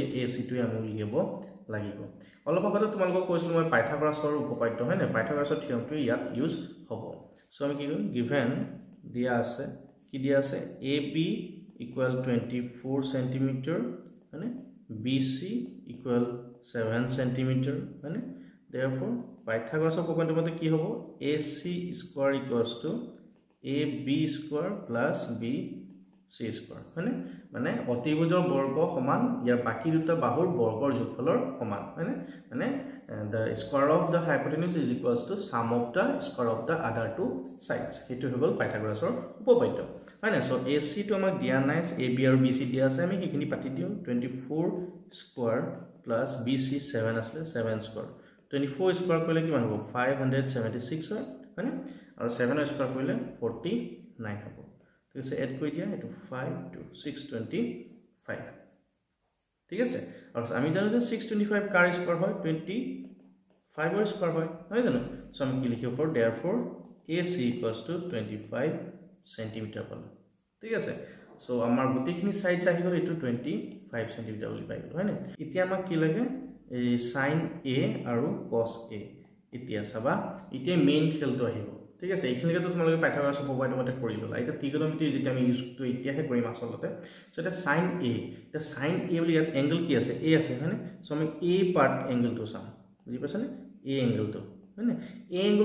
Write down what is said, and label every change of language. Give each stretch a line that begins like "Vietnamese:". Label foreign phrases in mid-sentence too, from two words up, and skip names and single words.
Assamese: AC টো আমি উলিয়াব লাগিব অলপ আগতে তোমালোকক কৈছিল মই পাইথাগোৰাছৰ উপপাদ্য হয় না পাইথাগোৰাছৰ থিওৰেমটো ইয়াত ইউজ হ'ব সো আমি কি কৰিম গিভেন দিয়া আছে কি দিয়া আছে
English: AB equal 24 cm
Assamese: মানে
English: BC equal 7 cm
Assamese: মানে therefore পাইথাগোৰাছৰ উপপাদ্যৰ মতে কি হ'ব
English: AC square equals to AB square plus BC square
Assamese: মানে অতিভুজৰ বৰ্গ সমান ইয়াৰ বাকি দুটা বাহুৰ বৰ্গৰ যোগফলৰ সমান মানে
English: the square of the hypotenuse is equals to sum of the square of the other two sides
Assamese: হেতু হৈ পাইথাগোৰাছৰ উপপাদ্য মানে সো AC টো আমাক দিয়া নাই AB আৰু BC দিয়া আছে আমি কিখিনি পাতি দিও 24
English: square plus
Assamese: BC 7 আছে 7 স্কয়াৰ 24 স্কয়াৰ কৰিলে কিমান হ'ব 576 হয় আৰু 7 স্কয়াৰ কৰিলে 49 হ'ব ঠিক আছে এড কৰি দিয়া এটো 5 to 625 ঠিক আছে আৰু আমি জানো যে 625 কাৰ স্কয়াৰ হয় 25 ৰ স্কয়াৰ হয় নহয় জানো সো আমি কি লিখিব পাৰো
English: therefore AC equals to 25 cm
Assamese: পালো ঠিক আছে সো আমাৰ গুটিখিনি সাইজ আহি গল এটো 25 cm বুলি পাই গল হয় না এতিয়া আমাক কি লাগে এই sin A আৰু cos A এতিয়া চাবা এতিয়া মেইন খেলটো আহিব ঠিক আছে এইখিনিকে তো তোমালোকে পাইথাগোৰাছ উপপাদ্য মতে কৰি ললা এটা ত্ৰিকোণমিতি যেটা আমি ইউজ তো এতিয়াহে কৰিম আসলতে সো এটা sin A এটা sin A বুলি ইয়াত এংগল কি আছে A আছে হয়নে সো আমি A পার্ট এংগল তো চাম বুজি পাছনে A এংগল তো হয়নে A এংগল